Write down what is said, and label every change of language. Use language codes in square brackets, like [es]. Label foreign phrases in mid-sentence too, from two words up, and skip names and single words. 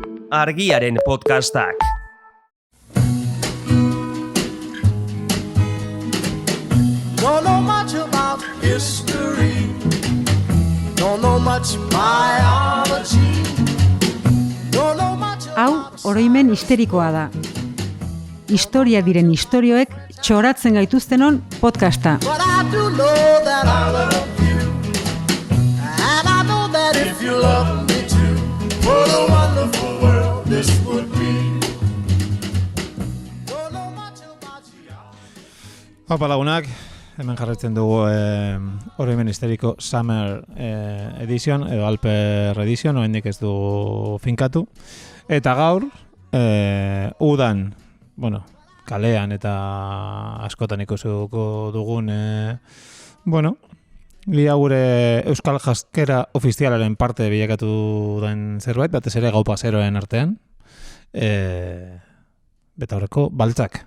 [eu] Argiaren podcastak. [en] Don't know much about history. Don't know much biology. Don't know much [eu] Hau, oroimen histerikoa da. Historia diren istorioek txoratzen gaituztenon podcasta. [en] But I do know that I love you. And I know that if you love me too, what a wonderful world this would be. Don't know much about you. [eu] Haupa lagunak, hemen jarretzen dugu oroimen histeriko [en] Summer Edition, [eu] edo Alper Edition, oraindik ez du finkatu. Eta gaur, udan, kalean eta askotan ikusiko dugun, lia gure Euskal Jaskera ofizialaren parte bilakatu den zerbait, batez ere gau paseroen artean, betaurreko baltzak.